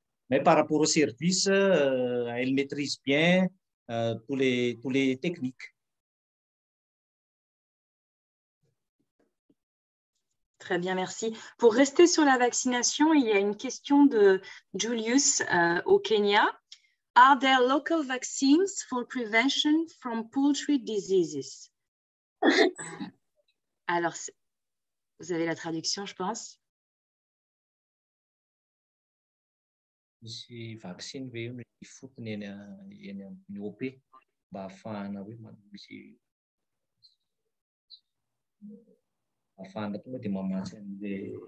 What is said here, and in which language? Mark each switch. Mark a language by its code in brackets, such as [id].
[fr] Mais par rapport au service, elle maîtrise bien tous les techniques. Très bien, merci. Pour rester sur la vaccination, il y a une question de Julius au Kenya. [en] Are there local vaccines for prevention from poultry diseases? [fr] Alors, vous avez la traduction, je pense. [mg] Misy vaccine ve io ny fotony eny amin'ny OP mba ahafahana hoe misy ahafahana tonga dia mamatsy an'ilay